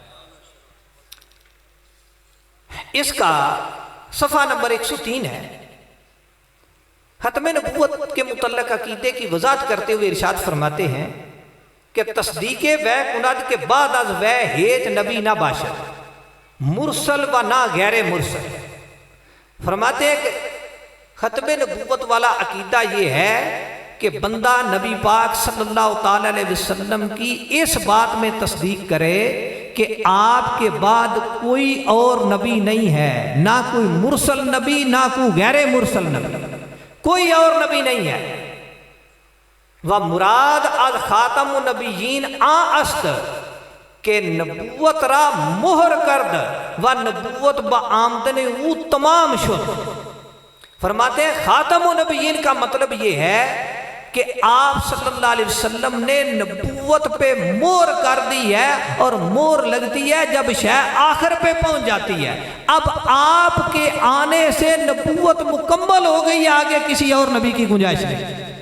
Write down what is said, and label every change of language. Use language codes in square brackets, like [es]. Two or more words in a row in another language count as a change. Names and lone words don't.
[ur] اس کا صفحہ نمبر 103 ہے۔ ختم نبوت کے متعلق عقیدے کی وضاحت کرتے ہوئے ارشاد فرماتے ہیں کہ [fa] تصدیق وے کند کے بعد از وے ہیچ نبی نہ باشد مرسل و نہ غیر مرسل۔ [ur] فرماتے ہیں کہ ختم نبوت والا عقیدہ یہ ہے کہ بندہ نبی پاک صلی اللہ تعالی علیہ وسلم کی اس بات میں تصدیق کرے کہ آپ کے بعد کوئی اور نبی نہیں ہے، نہ کوئی مرسل نبی نہ کوئی غیر مرسل نبی، کوئی اور نبی نہیں ہے۔ [fa] وَمُراد الخاتم النبیین است کہ نبوت را مہر کرد و نبوت با آمدن او تمام شد۔ [ur] فرماتے ہیں خاتم النبیین کا مطلب یہ ہے کہ آپ صلی اللہ علیہ وسلم نے نبوت پہ مہر کر دی ہے، اور مہر لگتی ہے جب شے آخر پہ پہنچ جاتی ہے۔ اب آپ کے آنے سے نبوت مکمل ہو گئی، آگے کسی اور نبی کی گنجائش نہیں۔